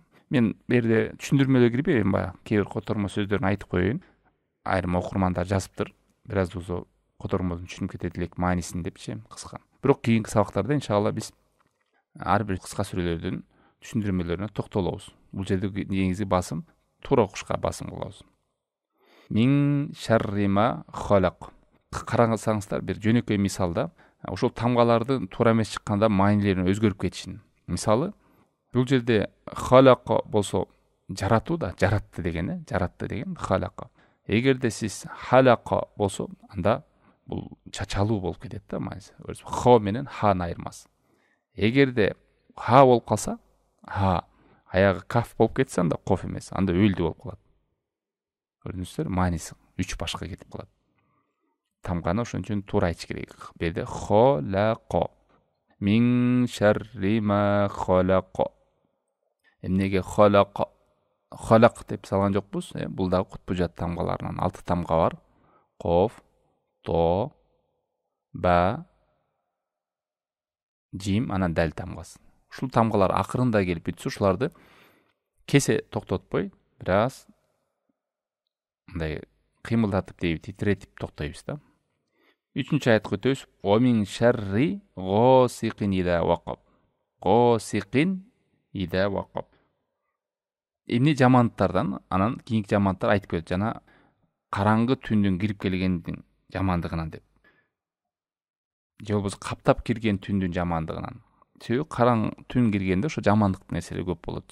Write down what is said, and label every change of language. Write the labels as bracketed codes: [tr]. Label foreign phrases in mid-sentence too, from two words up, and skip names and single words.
[ky] Мен берде түшүндүрмөлөргө кирбейм, баягы кээ бир котормо сөздөрүн айтып коеюн. Айрым окурмандар жазыптыр. Бир аз болсо котормодун түшүнүп кетет элек маанисин депчи, кыска. Бирок кийинки сабактарда иншалла биз ар бир кыска сүрөлөрдүн түшүндүрмөлөрүнө токтолобуз. Бул жерде негизги басым туура окушка басым кылабыз. [ar] من شر ما خلق. [ky] Карасаңыздар бир жөнөкөй мисалда ошол тамгалардын туура эмес чыкканда маанилерин өзгөрүп кетишин. Мисалы, бул жерде халака болсо жаратуу да, жаратты деген, жаратты деген халака. Эгерде сиз халака болсо, анда бул чачалуу болуп кетет да, мааниси. Хо менен ханы айырмасы. Эгерде ха болуп калса, ха аягы каф болуп кетсе, анда коф эмес, анда өлдү болуп калат. Көрдүңүздөр, мааниси 3 башка кетип калат. Тамганы ошон үчүн туура айтыш керек. Берде халака. [ar] من شر ما خلق. [ky] Эмнеге халака? Халак деп салган жокпуз. Бул дагы кутбужат тамгаларынан 6 тамга бар. Коф, то, ба, жим, анан дал тамгасы. Ушул тамгалар акырында келип бүтсө, ушуларды кесе токтотпой, бир аз мындай кыймылдатып дейби, титиретип токтойбуз да. 3-чү аятка өтөбүз. [ar] ومن شر غاسق إذا وقب. غاسق إذا وقب. [ky] Эмне жамандыктардан, анан кийинки жамандыктар айтып кетет. Жана караңгы түндүн кирип келгендин жамандыгынан деп. Же болбосо каптап кирген түндүн жамандыгынан. Себеби караң түн киргенде ошо жамандык нерселер көп болот.